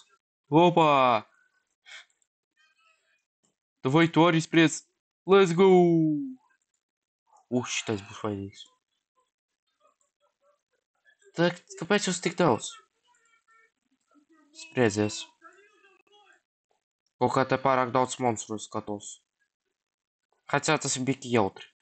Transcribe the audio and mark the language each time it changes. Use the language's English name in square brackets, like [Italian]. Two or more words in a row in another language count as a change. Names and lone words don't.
[Russian] Опа! Давай, [Latvian] tu arī spriedz. [English] Let's go! [Latvian] Šitais būs vainīgs. Kāpēc jūs tik daudz? Spriedzies. Kaut kā te pārāk daudz monstru skatos. Хотя tas ir biki jautri.